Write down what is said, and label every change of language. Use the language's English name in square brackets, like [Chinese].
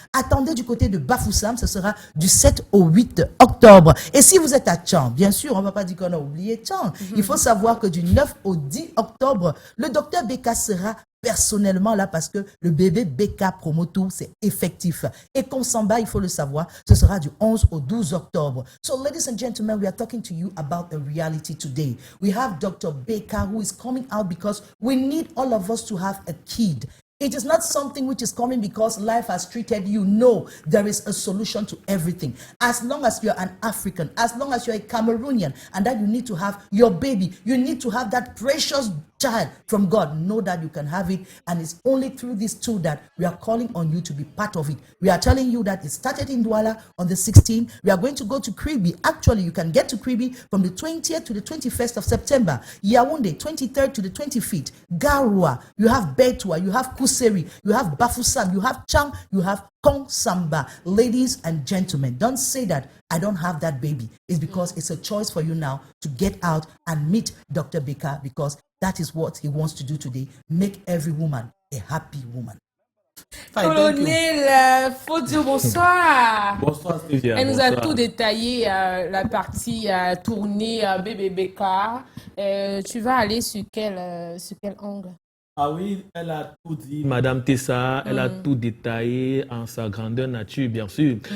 [French] Attendez du côté de Bafoussam, ce sera du 7 au 8 octobre. Et si vous êtes à Tchang, bien sûr, on ne va pas dire qu'on a oublié Tchang. Il faut savoir que du 9 au 10 octobre, le docteur Beka sera personnellement là parce que le bébé Beka Promotour, c'est effectif. Et Konsamba, il faut le savoir, ce sera du 11 au 12 octobre. [English] So, ladies and gentlemen, we are talking to you about a reality today. We have Dr. Beka who is coming out because we need all of us to have a kid. It is not something which is coming because life has treated you. No, there is a solution to everything. As long as you're an African, as long as you're a Cameroonian, and that you need to have your baby, you need to have that precious child from God. Know that you can have it, and it's only through this tool that we are calling on you to be part of it. We are telling you that it started in Douala on the 16th. We are going to go to Kribi. Actually, you can get to Kribi from the 20th to the 21st of September. Yaoundé, 23rd to the 25th. Garoua, you have Betua, you have Kousséri, you have Bafoussam, you have Chang, you have Konsamba. Ladies and gentlemen, don't say that I don't have that baby. It's because it's a choice for you now to get out and meet Dr. Beka, because that is what he wants to do today. Make every woman a happy woman. [French] Colonel, faut dire bonsoir. Bonsoir Stéphia. Elle nous a tout détaillé, la partie tournée bébé Beka. Tu vas aller sur quel angle? Ah oui, elle a tout dit, Madame Tessa, elle a tout détaillé en sa grandeur nature, bien sûr.